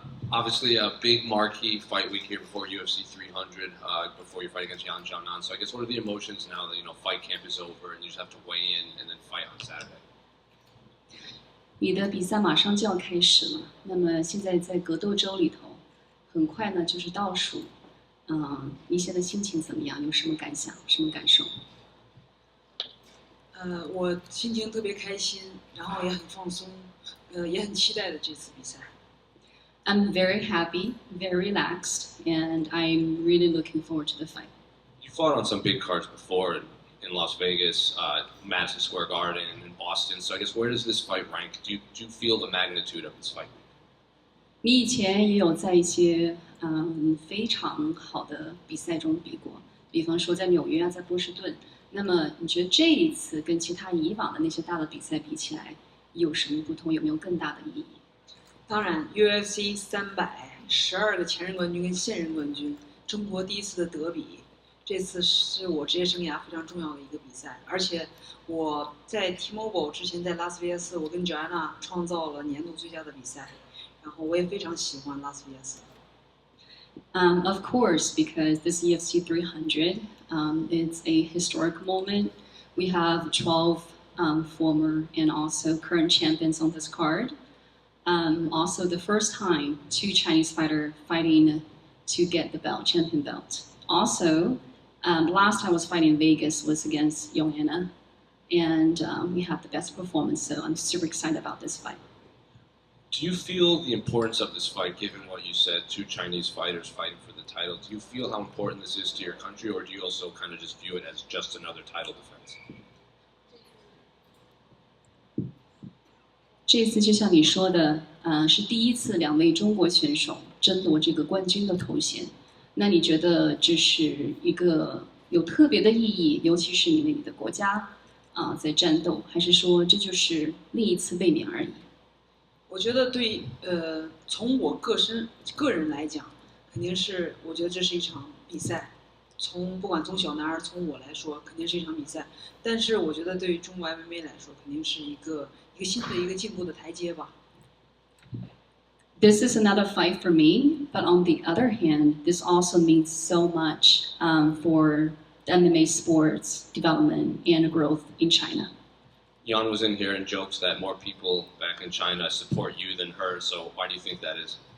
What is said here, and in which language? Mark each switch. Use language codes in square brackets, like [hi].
[en] Obviously, a big marquee fight week here before UFC 300, before your fight against Yan Xiaonan. So I guess what are the emotions now that fight camp is over and you just have to weigh in and then fight on Saturday? [zh] 你的比赛马上就要开始了，那么现在在格斗周里头，很快呢就是倒数。你现在心情怎么样？有什么感想？什么感受？我心情特别开心，然后也很放松，也很期待的这次比赛。 [en] I'm very happy, very relaxed, and I'm really looking forward to the fight. You fought on some big cards before in Las Vegas, Madison Square Garden, and in Boston. So I guess where does this fight rank? Do you feel the magnitude of this fight? [zh] 你以前也有在一些非常好的比赛中比过，比方说在纽约啊，在波士顿。那么你觉得这一次跟其他以往的那些大的比赛比起来，有什么不同？有没有更大的意义？当然 ，UFC 300，12个前任冠军跟现任冠军争夺第一次的德比，这次是我职业生涯非常重要的一个比赛。而且我在 T-Mobile 之前在拉斯维加斯，我跟 Joanna 创造了年度最佳的比赛，然后我也非常喜欢拉斯维加斯。 [en] Of course, because this UFC 300, it's a historic moment. We have 12 former and also current champions on this card. Also, the first time two Chinese fighters fighting to get the belt, champion belt. Also, last time I was fighting in Vegas was against Joanna, and we had the best performance. So I'm super excited about this fight. Do you feel the importance of this fight, given what you said, two Chinese fighters fighting for the title? Do you feel how important this is to your country, or do you also kind of just view it as just another title defense? [zh] 这次就像你说的，是第一次两位中国选手争夺这个冠军的头衔。那你觉得这是一个有特别的意义，尤其是因为你的国家在战斗，还是说这就是另一次卫冕而已？我觉得对，从我个人来讲，肯定是我觉得这是一场比赛。不管从小男孩从我来说，肯定是一场比赛。但是我觉得对于中国 MMA 来说，肯定是一个新的一个进步的台阶吧。 [en] This is another fight for me, but on the other hand, this also means so much for the MMA sports development and growth in China. Yan was in here and jokes that more people back in China support you than her, so why do you think that is?